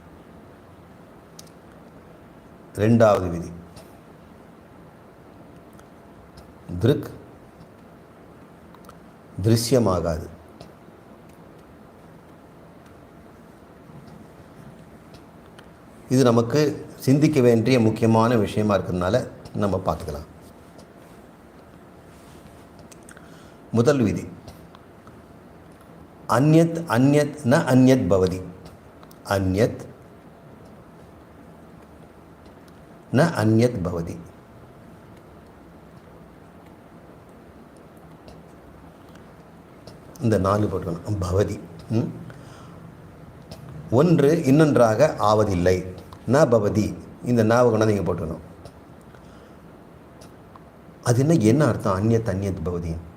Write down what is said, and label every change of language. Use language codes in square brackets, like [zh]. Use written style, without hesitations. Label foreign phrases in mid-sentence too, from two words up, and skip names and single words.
[ta] ரெண்டாவது விதி, திருக் திருஷ்யமாகாது. இது நமக்கு சிந்திக்க வேண்டிய முக்கியமான விஷயமா இருக்கிறதுனால நம்ம பார்த்துக்கலாம். முதல் விதி, [sa] अन्यत् अन्यत् न अन्यत् भवति. अन्यत् न अन्यत् भवति. [ta] இந்த 4 போட்டுக்கணும். பவதி, ஒன்று இன்னொன்றாக ஆவதில்லை. [sa] न भवति, [ta] இந்த நாவை கொண்டாந்து நீங்கள் போட்டுக்கணும். அது என்ன அர்த்தம்? [sa] अन्यत् अन्यत् भवति.